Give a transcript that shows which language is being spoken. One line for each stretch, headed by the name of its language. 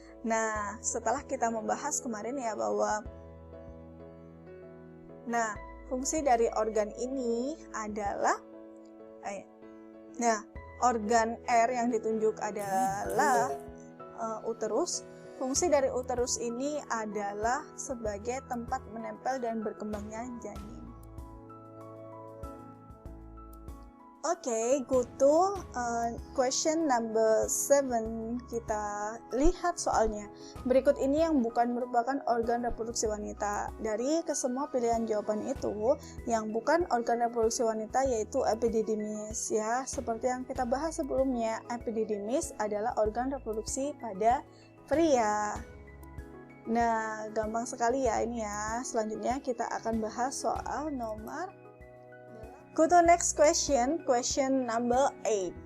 Indonesian: Nah, setelah kita membahas kemarin ya bahwa fungsi dari organ ini adalah organ R yang ditunjuk adalah uterus. Fungsi dari uterus ini adalah sebagai tempat menempel dan berkembangnya janin.
English: Oke, go to question number 7.
Indonesian: Kita lihat soalnya. Berikut ini yang bukan merupakan organ reproduksi wanita. Dari kesemua pilihan jawaban itu, yang bukan organ reproduksi wanita yaitu epididymis ya. Seperti yang kita bahas sebelumnya, epididymis adalah organ reproduksi pada pria. Nah, gampang sekali ya ini ya. Selanjutnya kita akan bahas soal nomor.
English: Go to next question number 8.